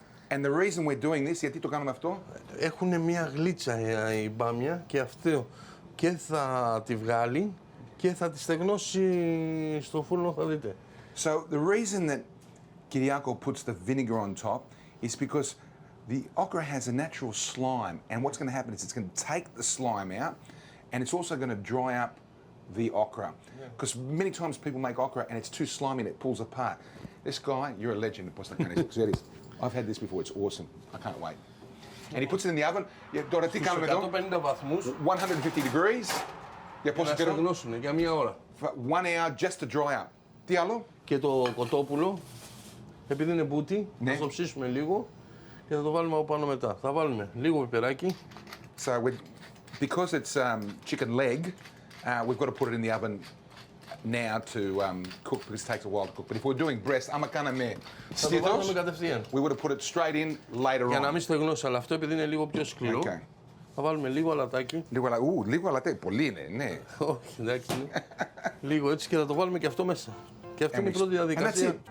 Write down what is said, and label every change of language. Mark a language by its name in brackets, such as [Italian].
[English] And the reason we're doing this, [Greek] γιατί το κάνουμε αυτό? Έχουν μια γλίτσα η μπάμια και αυτό και θα τη βγάλει και θα τη στεγνώσει στο φούρνο, θα δείτε. [English] So the reason that Kyriako puts the vinegar on top is because the okra has a natural slime, and what's going to happen is it's going to take the slime out, and it's also going to dry up the okra. Because many times people make okra and it's too slimy and it pulls apart. This guy, you're a legend. I've had this before. It's awesome. I can't wait. And he puts it in the oven. [Greek] Τώρα τι κάνουμε εδώ? 150 βαθμούς. [English] 150 degrees. [Greek] Για πόσο καιρό? Να στεγνώσουν για μία ώρα. [English] 1 hour just to dry up. [Greek] Τι άλλο? Και το κοτόπουλο, επειδή είναι μπούτι, θα το ψήσουμε λίγο και θα το βάλουμε από πάνω μετά. Θα βάλουμε λίγο πιπεράκι. [English] So because it's chicken leg, we've got to put it in the oven now to cook because it takes a while to cook. But if we're doing breast, [Greek] άμα κάναμε στήθος, [English] we would have put it straight in later on. [Greek] Για να μην στεγνώσει, αλλά αυτό επειδή είναι λίγο πιο σκληρό, θα βάλουμε λίγο αλατάκι. Λίγο αλατάκι, πολύ είναι, ναι. Όχι, εντάξει. Λίγο έτσι και θα το βάλουμε και αυτό μέσα. Και αυτή είναι η πρώτη διαδικασία.